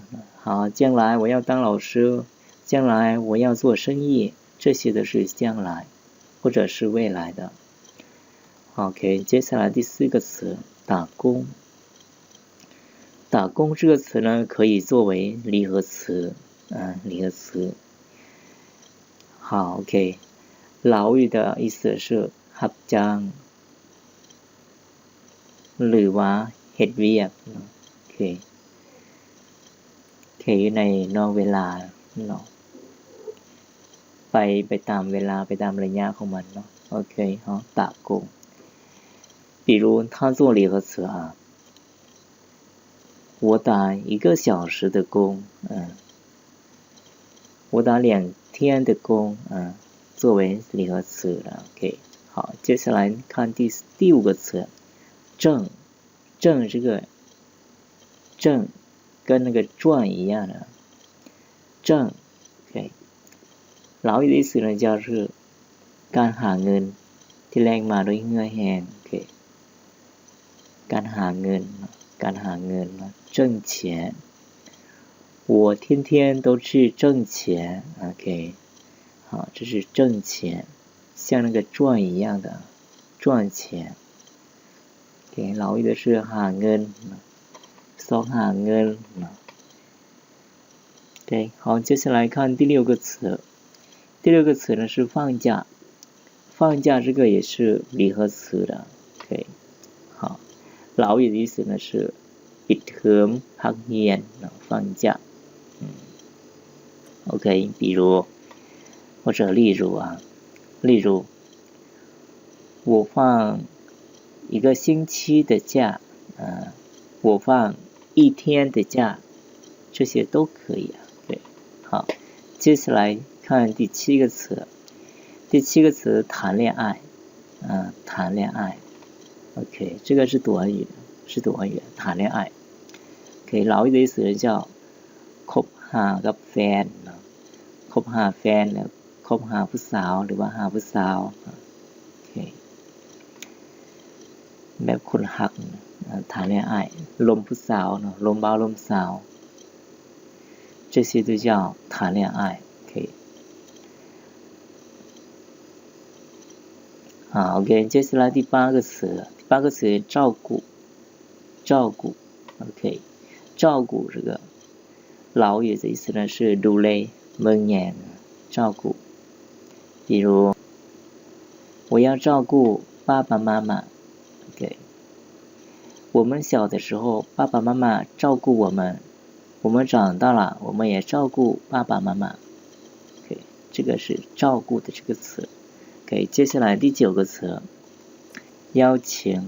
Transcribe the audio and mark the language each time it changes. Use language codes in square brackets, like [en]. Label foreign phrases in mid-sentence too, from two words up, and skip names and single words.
[zh] 好，将来我要当老师，将来我要做生意，这些都是将来或者是未来的。OK， 接下来第4个词打工。打工这个词呢可以作为离合词好 OK， 老语的意思是รับจ้าง [th] หรือว่าเฮ็ดเวียก OK อยู่ในนอกเวลาเนาะไปตามเวลาไปตามระยะของมันเนาะ [zh] OK 好，打工，比如他做离合词我打1个小时的工我打2天的工作为离合词了 OK。好，接下来看第5个词挣，这个挣跟那个赚一样的挣 OK， 老语的意思呢就是 [th] การหาเงินที่แลกมาด้วยเหงื่อ [zh] แห้ง OK， [th] การหาเงิน [zh] 挣钱，我天天都去挣钱 OK， 好，这是挣钱，像那个赚一样的赚钱 OK， 老语的是 [th] หาเงินซ้อหาเงิน [zh] OK， 好，接下来看第6个词。第6个词呢是放假，放假这个也是离合词的 OK。好，老语的意思呢是 [th] ปิดเทอมพักเรียน [zh] 放假OK， 比如或者例如我放1个星期的假我放1天的假，这些都可以对，好，接下来看第7个词。第7个词谈恋爱谈恋爱 OK， 这个是短语谈恋爱 OK， 老语的意思叫 [th] คบหากับแฟนคบหาแฟนคบหาผู้สาวหรือว่าหาผู้สาว [zh] OK， [th] แบบคนหัก [zh] 谈恋爱 [th] ลมผู้สาวลมบ่าวลมสาว， [zh] 这些都叫谈恋爱 OK。好 ，OK， 接下来第八个词照顾，OK， 照顾这个老语的意思呢是 [th] ดูแลมึงแย [zh] 照顾，比如我要照顾爸爸妈妈 ，OK， 我们小的时候爸爸妈妈照顾我们，我们长大了我们也照顾爸爸妈妈，OK， 这个是照顾的这个词。OK， 接下来第9个词，邀请